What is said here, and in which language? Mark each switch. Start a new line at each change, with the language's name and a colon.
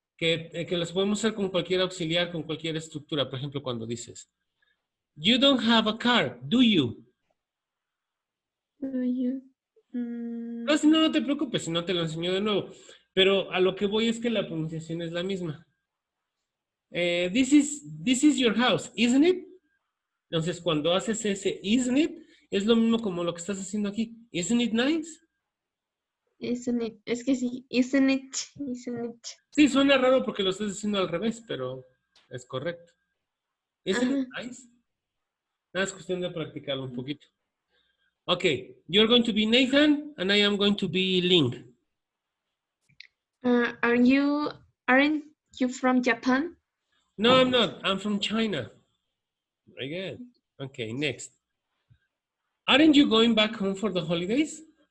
Spanish: Que los podemos hacer con cualquier auxiliar, con cualquier estructura. Por ejemplo, cuando dices,
English: you don't have a car, do you? Do you?
Spanish: No, si no te preocupes, si no te lo enseño de nuevo. Pero a lo que voy es que la pronunciación es la misma.
English: This is your house, isn't it?
Spanish: Entonces, cuando haces ese isn't it, es lo mismo como lo que estás haciendo aquí.
English: Isn't it nice? Isn't it?
Spanish: Es que sí.
English: Isn't it? Isn't it?
Spanish: Sí, suena raro porque lo estás haciendo al revés, pero es correcto.
English: Isn't it nice?
Spanish: Nada, es cuestión de practicarlo un poquito.
English: Okay, you're going to be Nathan and I am going to be Ling. Aren't you from Japan? No, I'm not. I'm from China. Very good. Okay, next. Aren't you going back home for the holidays?